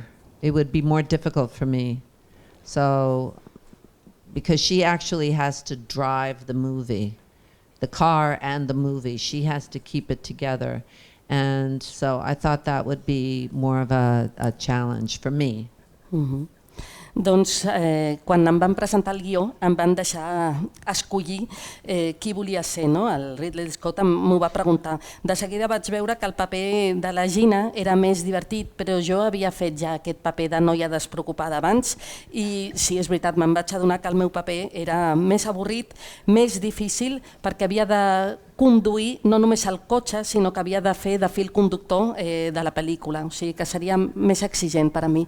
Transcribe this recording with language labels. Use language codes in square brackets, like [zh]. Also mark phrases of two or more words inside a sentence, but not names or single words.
[en] It would be more difficult for me. So, because she actually has to drive the movie, the car and the movie. She has to keep it together. And so I thought that would be more of a challenge for me. [ca] Doncs quan em van presentar el guió em van deixar escollir qui volia ser, no? El Ridley Scott m'ho va preguntar. De seguida vaig veure que el paper de la Gina era més divertit, però jo havia fet ja aquest paper de noia despreocupada abans i sí, és veritat, me'n vaig adonar que el meu paper era més avorrit, més difícil, perquè havia de conduir no només el cotxe, sinó que havia de fer de fil conductor de la pel·lícula, o sigui que seria més exigent per a mi.